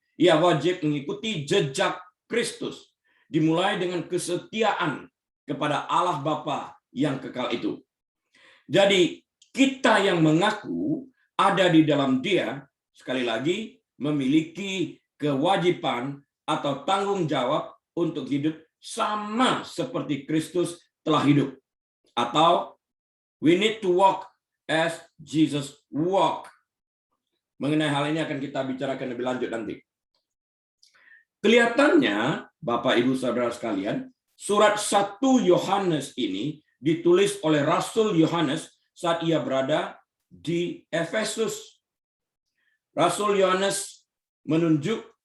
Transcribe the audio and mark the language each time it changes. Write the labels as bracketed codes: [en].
[id] Ia wajib mengikuti jejak Kristus. Dimulai dengan kesetiaan kepada Allah Bapa yang kekal itu. Jadi, kita yang mengaku ada di dalam Dia, sekali lagi, memiliki kewajiban atau tanggung jawab untuk hidup sama seperti Kristus telah hidup. [en] Atau, we need to walk as Jesus walked. [id] Mengenai hal ini akan kita bicarakan lebih lanjut nanti. Kelihatannya, Bapak Ibu Saudara sekalian, surat 1 Yohanes ini ditulis oleh Rasul Yohanes saat ia berada di Efesus. Rasul Yohanes menunjuk